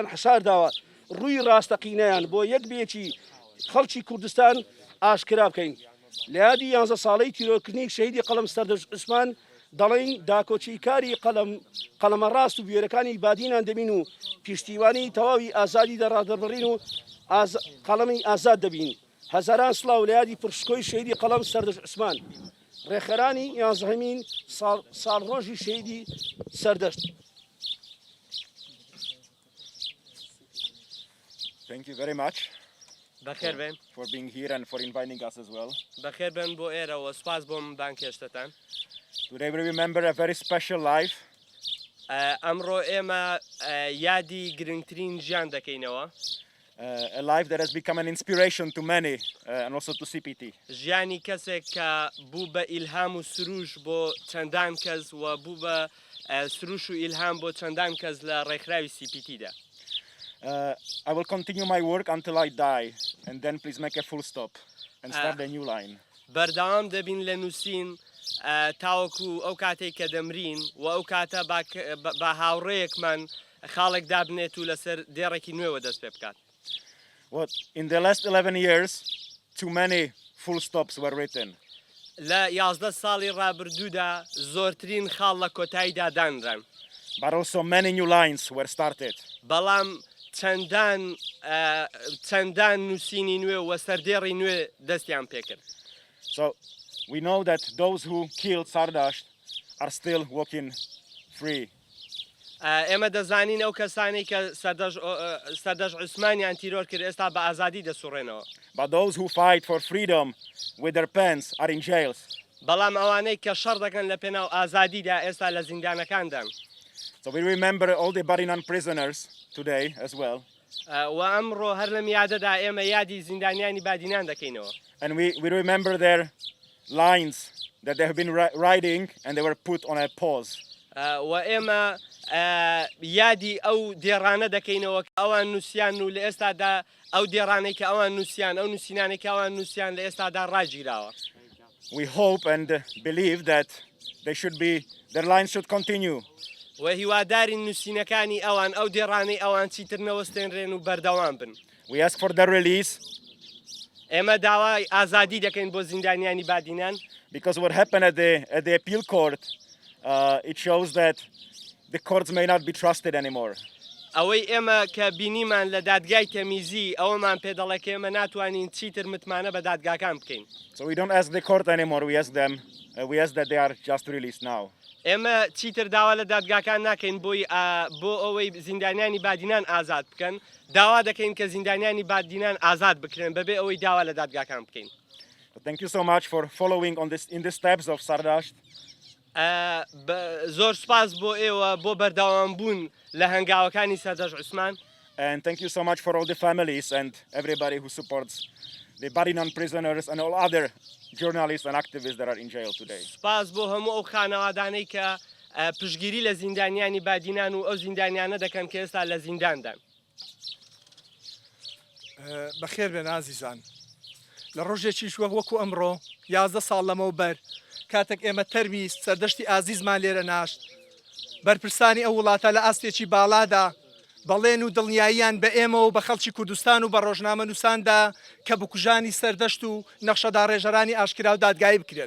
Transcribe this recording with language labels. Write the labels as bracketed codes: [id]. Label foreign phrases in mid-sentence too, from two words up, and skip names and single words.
[ckb] حشارداوە ڕووی ڕاستەقینەیان بۆ یەک بێکی خەڵکی کوردستان ئاشکرا بکەین لە یادی 11 ساڵەی تیرۆرکردنی شەهیدی قەڵەم سەردەشت عوسمان دەڵێن داکۆچیکاری قەڵەمە ڕاست و بوێرەکانی بادینان دەبین و پیشتیوانی تەواوی ئازادی دەڕادەبڕین و قەڵەمی ئازاد دەبین هەزاران سڵاو لە یادی پرشکۆی شەهیدی قەڵەم سەردەشت عوسمان ڕێخەرانی 11مین ساڵڕۆژی شەهیدی سەردەشت. [en] Thank you very much [ckb] بەخێر بێن [en] for being here and for inviting us as well. [ckb] بەخێر بن بۆ ئێرەوە سوپاس بۆم بانکێشتتان. [en] Today we remember a very special life. [ckb] ئەمڕۆ ئێمە یادی گرنگترین ژیان دەکەینەوە. [en] A life that has become an inspiration to many and also to CPT. [ckb] ژیانی کەسێک کە بوو بە ئیلهام و سروش بۆ چەندان کەس و بوو بە سروش و ئیلهام بۆ چەندان کەس لە ڕێکخراوی CPTدا. [en] I will continue my work until I die and then please make a full stop and start a new line. [ckb] بەردەوام دەبین لە نووسین تاوەکو ئەو کاتێک کە دەمرین و ئەو کاتە بە هاوڕێیەکمان خاڵێک دابنێت و لەسەر دێڕێکی نوێوە دەست پێ بکات. [en] What in the last 11 years too many full stops were written. [ckb] لە 11 ساڵی ڕابردوودا زۆرترین خاڵ لە کۆتاییدا دانران. [en] But also many new lines were started. [ckb] بەڵام چەندان نووسینی نوێ و سەردێڕی نوێ دەستیان پێکرد. [en] So we know that those who killed Sardasht are still walking free. [ckb] ئێمە دەزانین ئەو کەسانی کە سەردەشت عوسمانیان تیرۆر کرد ئێستا بە ئازادی دەسوڕێنەوە. [en] But those who fight for freedom with their pens are in jails. [ckb] بەڵام ئەوانەی کە شەڕ دەکەن لە پێناو ئازادیدا ئێستا لە زیندانەکاندان. [en] So we remember all the Barinan prisoners today as well. [ckb] و ئەمڕۆ هەر لە میادەدا ئێمە یادی زیندانیانی بادینان دەکەینەوە. [en] And we remember their lines that they have been writing and they were put on a pause. [ckb] و ئێمە یادی ئەو دێڕانە دەکەینەوە کە ئەوان نووسیان و لە ئێستادا ئەو دێڕانەی کە ئەوان نووسیان ئەو نووسینانێک کە ئەوان نووسیان لە ئێستادا ڕاگیراوە. [en] We hope and believe that their lines should continue. [ckb] و هیوادارین نووسینەکانی ئەوان ئەو دێڕانەی ئەوان چیتر نەوەستێنرێن و بەردەوام بن. [en] We ask for their release. [ckb] ئێمە داوای ئازادی دەکەین بۆ زیندانیانی بادینان. [en] Because what happened at the appeal court, it shows that the courts may not be trusted anymore. [ckb] ئەوەی ئێمە کە بینیمان لە دادگای تەمیزی ئەوەمان پێ دەڵێ کە ئێمە ناتوانین چیتر متمانە بە دادگاکان بکەین. [en] So we don't ask the court anymore, we ask that they are just released now. [ckb] ئێمە چیتر داوا لە دادگاکان ناکەین بۆ ئەوەی زیندانیانی بادینان ئازاد بکەن، داوا دەکەین کە زیندانیانی بادینان ئازاد بکرێن بەبێ ئەوەی داوا لە دادگاکان بکەین. [en] Thank you so much for following in the steps of سەردەشت. [ckb] زۆر سپاس بۆ ئێوە بۆ بەردەوامبوون لە هەنگاوەکانی سەردەشت عوسمان. [en] And thank you so much for all the families and everybody who supports the Barinan prisoners and all other journalists and activists that are in jail today. [ckb] سپاس بۆ هەموو ئەو خانەوادانەی کە پشتگیری لە زیندانیانی بادینان و ئەو زیندانیانە دەکەن کە ئێستا لە زینداندان. بەخێر بێن ئازیزان. لە ڕۆژێکیش وەکو ئەمڕۆ 11 ساڵ لەمەوبەر کاتێک ئێمە تەرمی سەردەشتی ئازیزمان لێرە ناشت بەرپرسانی ئەو وڵاتە لە ئاستێکی باڵادا بەڵێن و دڵنیاییان بە ئێمە و بە خەڵکی کوردستان و بە ڕۆژنامە نووساندا کە بکوژانی سەردەشت و نەخشەدا ڕێژەرانی ئاشکرا و دادگایی بکرێن.